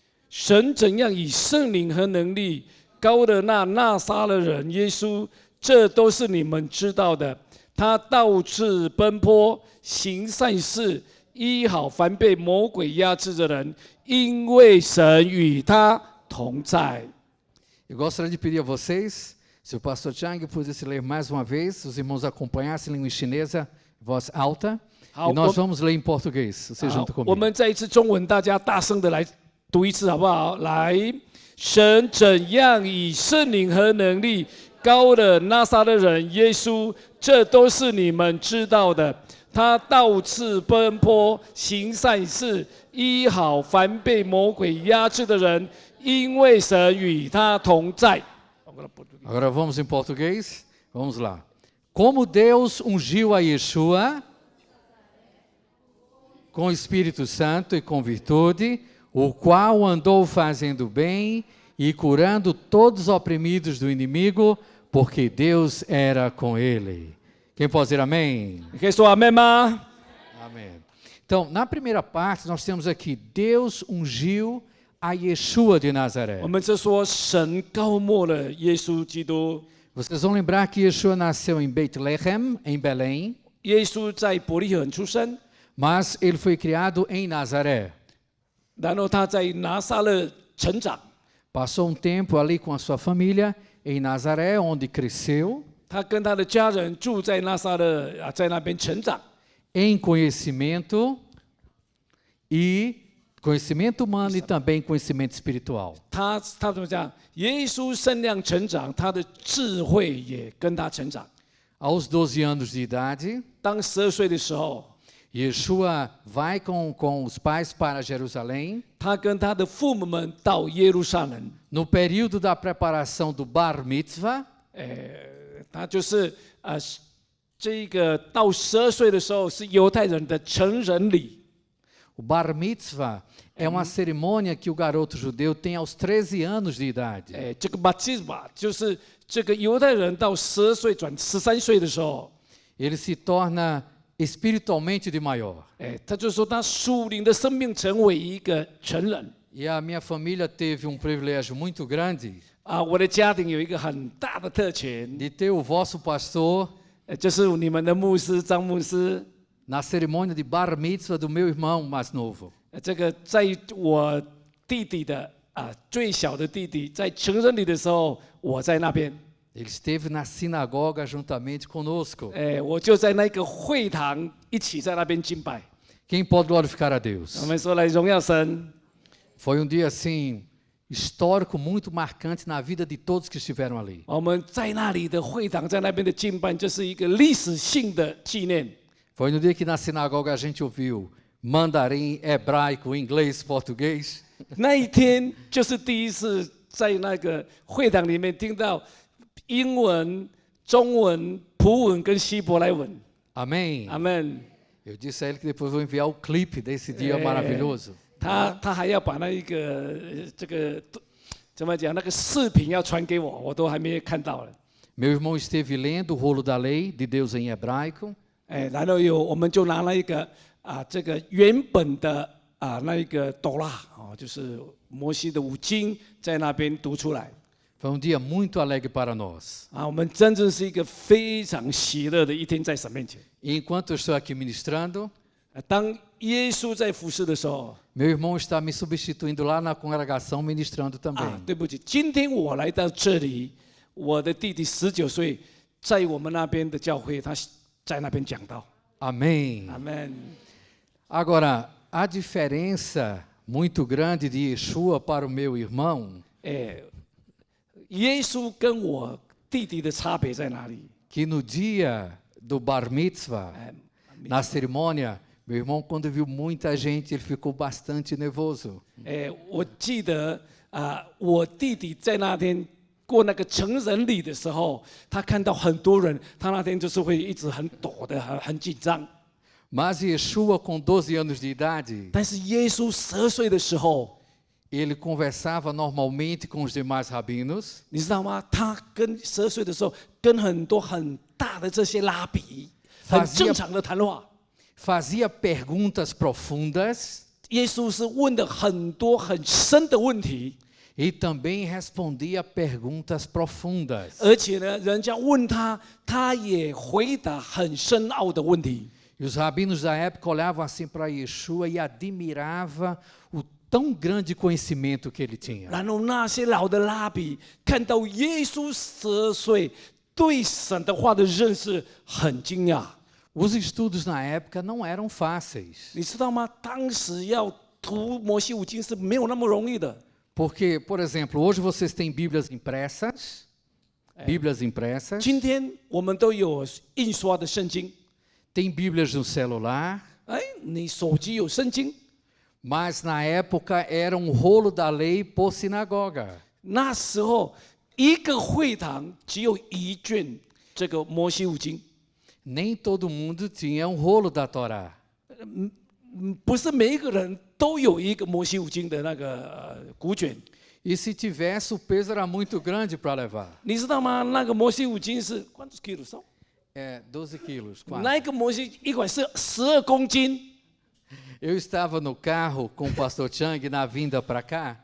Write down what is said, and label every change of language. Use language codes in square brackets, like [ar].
[zh] 神怎样以圣灵和能力高了那拿撒勒人耶稣，这都是你们知道的。他到处奔波，行善事，医好凡被魔鬼压制的人，因为神与他同在。 [pt] Eu gostaria de pedir a vocês, se o pastor Chang pudesse ler mais uma vez, os irmãos acompanhassem em língua chinesa, voz alta, e nós vamos ler em português, você junto [zh] 我 [pt] comigo. [zh] 们再一次中文，大家大声的来读一次好不好？来，神怎样以圣灵和能力高了拿撒勒人耶稣，这都是你们知道的。他到处奔波，行善事，医好凡被魔鬼压制的人，因为神与他同在。 [pt] Agora vamos em português? Vamos lá. Como Deus ungiu a Yeshua com o Espírito Santo e com virtude, o qual andou fazendo bem e curando todos os oprimidos do inimigo, porque Deus era com ele. Quem pode dizer amém? [zh] 你可以说阿门吗？ [pt] Amém. Então, na primeira parte, nós temos aqui, Deus ungiu a Yeshua de Nazaré. [zh] 我们就说神膏抹了耶稣基督。 [pt] Vocês vão lembrar que Yeshua nasceu em Bethlehem, em Belém, [zh] 耶稣在伯利恒出生， [pt] mas ele foi criado em Nazaré. [zh] 然后他在拿撒勒成长。 [pt] Passou um tempo ali com a sua família em Nazaré, onde cresceu, [zh] 他跟他的家人住在拿撒勒啊，在那边成长。 [pt] em conhecimento humano e também conhecimento espiritual. [zh] 他怎么讲？耶稣身量成长，他的智慧也跟他成长。 [pt] Aos 12 anos de idade, [zh] 当12岁的时候， [pt] Yeshua vai com os pais para Jerusalém. [zh] 他跟他的父母们到耶路撒冷。 [pt] No período da preparação do Bar Mitzvah, [zh] 他就是这个到12岁的时候是犹太人的成人礼。 [pt] o Bar Mitzvah é uma cerimônia que o garoto judeu tem aos 13 anos de idade. [zh] 这个 batisma 就是这个犹太人到12岁转13岁的时候， [pt] Ele se torna espiritualmente de maior. [zh] 他就说他属灵的生命成为一个成人。 [pt] E a minha família teve um privilégio muito grande [zh] 我的家庭有一个很大的特权， [pt] de ter o vosso pastor [zh] 就是你们的牧师张牧师。 [pt] na cerimônia de Bar Mitzvah do meu irmão mais novo. [zh] 这个在我弟弟的最小的弟弟在成人礼的时候，我在那边。 [pt] Ele esteve na sinagoga juntamente conosco. [zh] 我就在那个会堂一起在那边敬拜。 [pt] Quem pode glorificar a Deus? [zh] 我们说来荣耀神。 [pt] Foi um dia assim histórico, muito marcante na vida de todos que estiveram ali. [zh] 我们在那里的会堂，在那边的敬拜，就是一个历史性的纪念。 [pt] Foi no dia que na sinagoga a gente ouviu mandarim, hebraico, inglês, português. [zh] 那一天就是第一次在那个会堂里面听到英文、中文、普文跟希伯来文。 [pt] Amém? [zh] 阿门。 [pt] Eu disse a ele que depois vou enviar o clipe desse dia maravilhoso. [zh] 他还要把那一个这个怎么讲那个视频要传给我，我都还没看到了。 [pt] Meu irmão esteve lendo o rolo da lei de Deus em hebraico. [zh] 然后我们就拿那一个这个原本的那一个哆啦就是摩西的五经，在那边读出来。 [pt] Foi um dia muito alegre para nós. [zh] 我们真正是一个非常喜乐的一天在神面前。 [pt] E enquanto eu estou aqui ministrando, [zh] 当耶稣在服侍的时候， [pt] meu irmão está me substituindo lá na congregação ministrando também. [zh] 对不起，今天我来到这里，我的弟弟19岁，在我们那边的教会，他在那边讲道。 [pt] Amém. [zh] 阿门。 [pt] Agora, a diferença muito grande de Yeshua para o meu irmão, [zh] 耶稣跟我弟弟的差别在哪里？ [pt] que no dia do Bar Mitzvah, na cerimônia, meu irmão, quando viu muita gente, ele ficou bastante nervoso. [zh] 我记得我弟弟在那天过那个成人礼的时候，他看到很多人，他那天就是会一直很抖的，很紧张。 [pt] Mas Yeshua, com 12 anos de idade, [zh] 但是耶稣12岁的时候， [pt] ele conversava normalmente com os demais rabinos. [zh] 你知道吗？他跟12岁的时候，跟很多很大的这些拉比，很正常的谈话。 [pt] Fazia perguntas profundas. [zh] 耶稣是问的很多很深的问题， [pt] E também respondia perguntas profundas. [zh] 而且呢，人家问他，他也回答很深奥的问题。 [pt] E os rabinos da época olhavam assim para Yeshua e admiravam o tão grande conhecimento que ele tinha. [zh] 然后那些老的拉比看到耶稣12岁，对神的话的认识很惊讶。 [pt] Os estudos na época não eram fáceis. [zh] 你知道吗？当时要读摩西五经是没有那么容易的。 [pt] Porque, por exemplo, hoje vocês têm Bíblias impressas. Bíblias impressas. [zh] 今天我们都有印刷的圣经， [pt] Tem Bíblias no celular. [zh] 你手机有圣经。 [pt] Mas na época era um rolo da lei por sinagoga. [zh] 那时候一个会堂只有一卷这个摩西五经， [pt] Nem todo mundo tinha um rolo da Torá. [zh] 不是每一个人都有一个摩西五经的那个古卷。 [pt] E se tivesse, o peso era muito grande para levar. [zh] 你知道吗？那个摩西五经是 [pt] quantos quilos são？ É, 12 quilos, quase. [zh] 那一个摩西一管是12公斤。 [pt] Eu estava no carro com o pastor Chang na vinda para cá.